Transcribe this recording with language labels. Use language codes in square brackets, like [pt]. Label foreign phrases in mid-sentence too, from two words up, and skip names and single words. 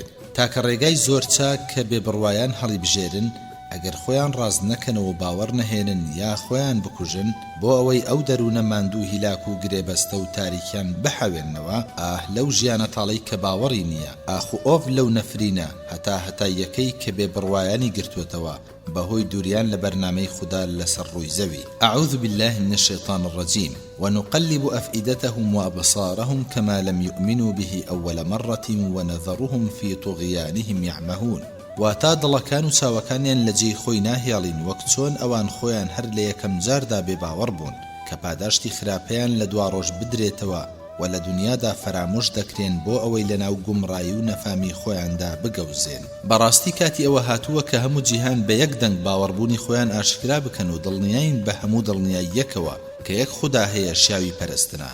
[ckb] تاکە ڕێگای زۆر چاک کە بێبڕوایان هەڵی بژێرن ئەگەر خۆیان ڕاز نەکەنەوە باوەڕ نەهێنن یا خۆیان بکوژن بۆ ئەوەی ئەو دەروونە ماندوو هیلاک و گرێبەستە و تاریکیان بحەوێنەوە. لەو ژیانە تاڵەی کە باوەڕی نییە ئاخ و ئۆڤ لەو نەفرینە هەتا یەکەی کە بێبڕوایانی گرتوێتەوە بەهۆی دووریان لە بەرنامەی خوددا لەسەر ڕووی زەوی. [ar] أعوذ بالله من الشيطان الرجيم ونقلب أفئدتهم وأبصارهم كما لم يؤمنوا به أول مرة ونذرهم في طغيانهم يعمهون. [ckb] واتا دڵەکان و چاوەکانیان لە جێی خۆی ناهێڵین وەک چۆن ئەوان خۆیان هەر لە یەکەم جاردا بێباوەڕ بوون کە پاداشتی خراپەیان لە دوا ڕۆژ بدرێتەوە و لە دنیادا فرامۆش دەکرێن بۆ ئەوەی لەناو گومڕایی و نەفامی خۆیاندا بگەوزێن. بەڕاستی کاتی ئەوە هاتووە کە هەموو جیهان بە یەک دەنگ باوەڕبوونی خۆیان ئاشکرا بکەن و دڵنیاین بە هەموو دڵنیای یەکەوە کە یەک خوددا هەیە شیاوی پەرستنە.